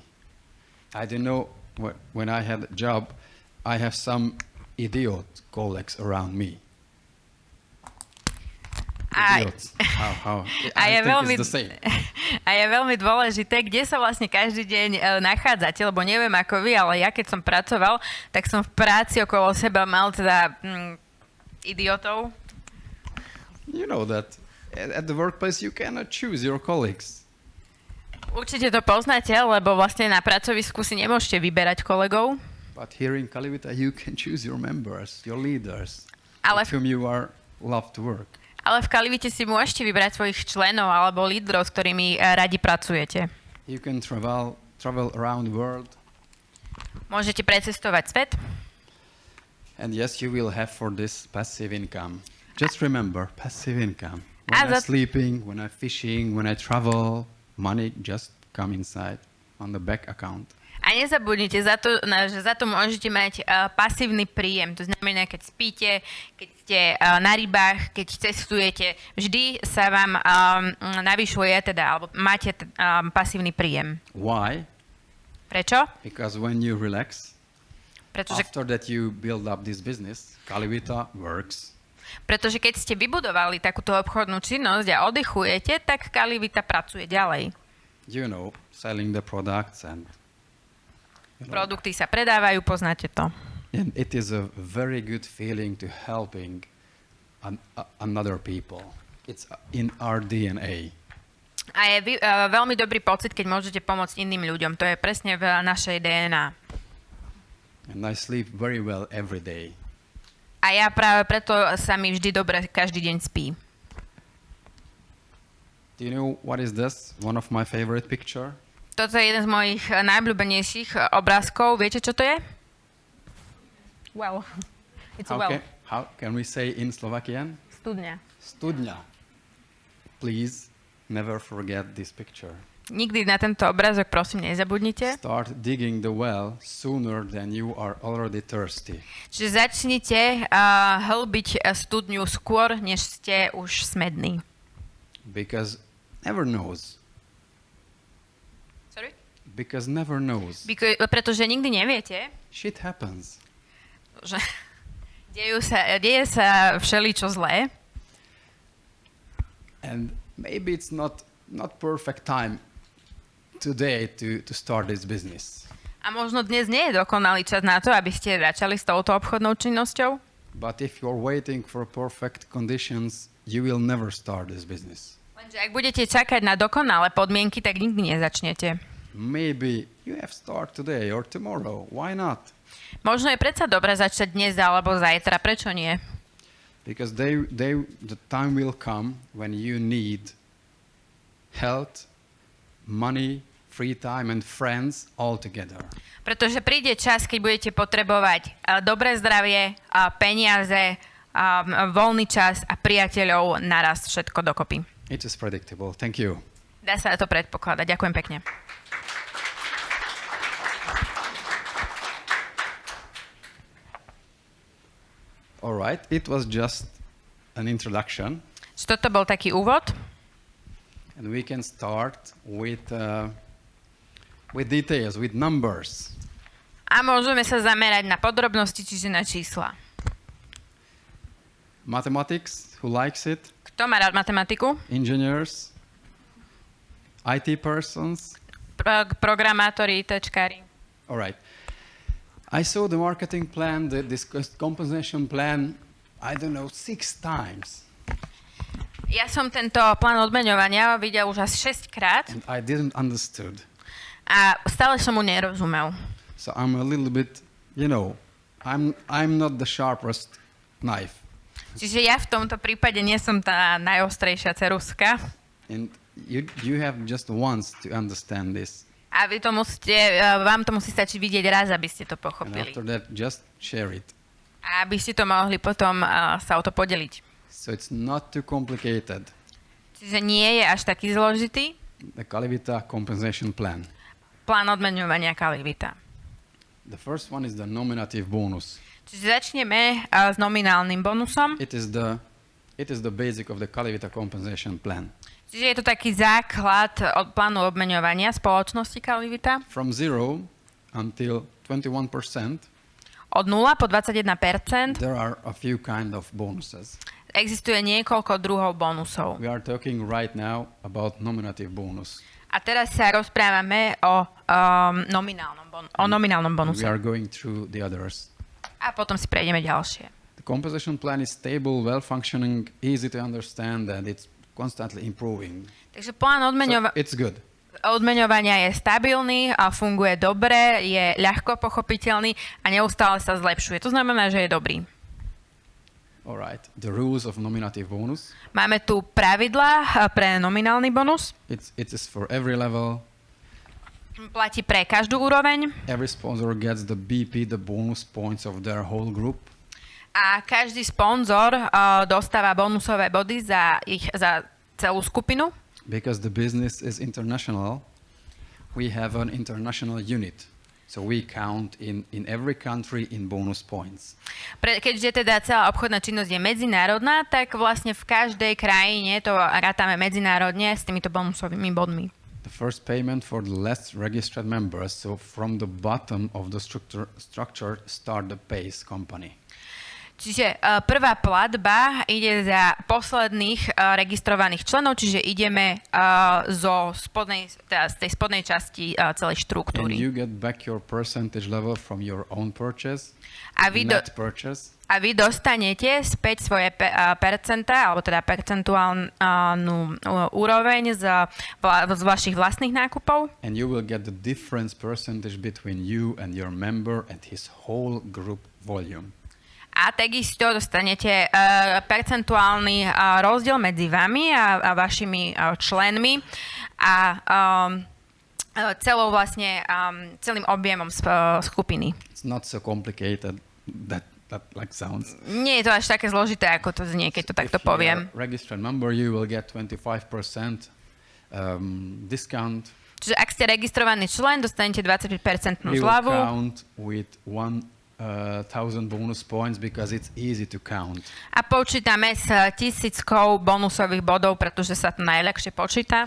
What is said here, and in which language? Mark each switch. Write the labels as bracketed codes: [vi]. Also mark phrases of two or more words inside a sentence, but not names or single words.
[en] I don't know, when I had a job, I have some idiot colleagues around me. Idiots. How? I think it's the same. [sk] A je veľmi dôležité, kde sa vlastne každý deň nachádzate, lebo neviem ako vy, ale ja keď som pracoval, tak som v práci okolo seba mal teda idiotov. [en] You know that at the workplace you cannot choose your colleagues. [sk] Určite to poznáte, lebo vlastne na pracovisku si nemôžete vyberať kolegov. [en] But here in Calivita you can choose your members, your leaders, with whom you are love to work. [sk] Ale v Calivite si môžete vybrať svojich členov alebo lídrov, s ktorými radi pracujete. [en] You can travel around the world. [sk] Môžete precestovať svet. [en] And yes, you will have for this passive income. Just remember, passive income. When I'm sleeping, when I'm fishing, when I travel, money just come inside on the bank account. [sk] A nezabudnite, že za to môžete mať pasívny príjem. To znamená, keď spíte, keď ste na rybách, keď cestujete, vždy sa vám navyšuje, alebo máte pasívny príjem. [en] Why? [sk] Prečo? [en] Because when you relax, after that you build up this business, Calivita works. [sk] Pretože keď ste vybudovali takúto obchodnú činnosť a oddychujete, tak Calivita pracuje ďalej. [en] You know, selling the products and [sk] produkty sa predávajú, poznáte to. [en] And it is a very good feeling to helping another people. It's in our DNA. [sk] A je veľmi dobrý pocit, keď môžete pomôcť iným ľuďom. To je presne v našej DNA. [en] And I sleep very well every day. [sk] A ja práve preto sa mi vždy dobre každý deň spí. [en] Do you know what is this? One of my favorite picture. [sk] Toto je jeden z mojich najobľúbenejších obrázkov. Viete, čo to je? [en] Well. It's a well. How can we say in Slovakian? [sk] Studňa. Studňa. [en] Please never forget this picture. [sk] Nikdy na tento obrázok prosím nezabudnite. [en] Start digging the well sooner than you are already thirsty. [sk] Čiže začnite hlbiť studňu skôr, než ste už smední. [en] Because never knows. Sorry? Because never knows. [sk] Pretože nikdy neviete, [en] Shit happens. [sk] že deje sa všeličo zlé. [en] And maybe it's not perfect time today to start this business. [sk] A možno dnes nie je dokonalý čas na to, aby ste začali s touto obchodnou činnosťou. [en] But if you're waiting for perfect conditions, you will never start this business. [sk] Lenže ak budete čakať na dokonalé podmienky, tak nikdy nezačnete. [en] Maybe you have start today or tomorrow. Why not? [sk] Možno je predsa dobre začať dnes alebo zajtra, prečo nie? [en] Because the time will come when you need health, money, free time and friends all together. [sk] Pretože príde čas, keď budete potrebovať dobré zdravie, peniaze, voľný čas a priateľov naraz všetko dokopy. [en] It is predictable. Thank you. [sk] Dá sa to predpokladať. Ďakujem pekne. [en] All right. It was just an introduction. [sk] Toto bol taký úvod. [en] And we can start with details, with numbers. [sk] A môžeme sa zamerať na podrobnosti, čiže na čísla. [en] Mathematics, who likes it? [sk] Kto má rád matematiku? [en] Engineers, IT persons. [sk] Programátori, ITčkári. [en] All right. I saw the marketing plan, this compensation plan, I don't know, 6 times. [sk] Ja som tento plán odmeňovania videl už asi 6 krát. [en] And I didn't understood. [sk] A stále som mu nerozumel. [en] So I'm a little bit, I'm not the sharpest knife. [sk] Čiže ja v tomto prípade nie som tá najostrejšia ceruska. [en] And you have just once to understand this. [sk] A vám to musí stačiť vidieť raz, aby ste to [en] And [sk] pochopili. [en] after that, just share it. [sk] A aby ste to mohli potom sa o to podeliť. [en] So it's not too complicated. [sk] Čiže nie je až taký zložitý. [en] The Calivita compensation plan. [sk] Plán odmeňovania Calivita. [en] The first one is the nominative bonus. [sk] Čiže začneme s nominálnym bonusom. [en] It is the basic of the Calivita compensation plan. [sk] Čiže je to taký základ od plánu odmeňovania spoločnosti Calivita. [en] From 0 until 21%, [sk] Od 0 po 21% [en] there are a few kind of bonuses. [sk] existuje niekoľko druhov bonusov. [en] We are talking right now about nominative bonus. [sk] A teraz sa rozprávame o nominálnom bonuse. [en] We are going through the others. [sk] A potom si prejdeme ďalšie. [en] The compensation plan is stable, well-functioning, easy to understand, and it's constantly improving. [sk] Takže plán [en] So it's good. [sk] odmeňovania je stabilný a funguje dobre, je ľahko pochopiteľný a neustále sa zlepšuje. To znamená, že je dobrý. [en] All right. The rules of nominative bonus. [sk] Máme tu pravidlá pre nominálny bonus. [en] It is for every level. [sk] Platí pre každú úroveň. [en] Every sponsor gets the BP, the bonus points of their whole group. [sk] A každý sponzor dostáva bonusové body za celú skupinu. [en] Because the business is international, we have an international unit. So we count in every country in bonus points. [sk] Keďže teda celá obchodná činnosť je medzinárodná, tak vlastne v každej krajine to rátame medzinárodne s týmito bonusovými bodmi. [en] The first payment for the less registered members, so from the bottom of the structure start the base company. [sk] Čiže prvá platba ide za posledných registrovaných členov, čiže ideme z tej spodnej časti celej štruktúry. [en] And you get back your percentage level from your own purchase, net purchase. [sk] A vy dostanete späť svoje percentá, alebo teda percentuálnu úroveň z vašich vlastných nákupov. [en] And you will get the difference percentage between you and your member and his whole group volume. [sk] A takisto dostanete percentuálny rozdiel medzi vami a vašimi členmi a celým objemom skupiny. [en] It's not so complicated that like sounds. [sk] Nie je to až také zložité, ako to znie, keď to takto poviem. [en] If you're a registered member, you will get 25% discount. [sk] Čiže ak ste registrovaný člen, dostanete 25% [en] We will [sk] zľavu. [en] count with 1,000 bonus points because it's easy to count. [sk] A počítame s 1000 bonusových bodov, pretože sa to najľahšie počíta.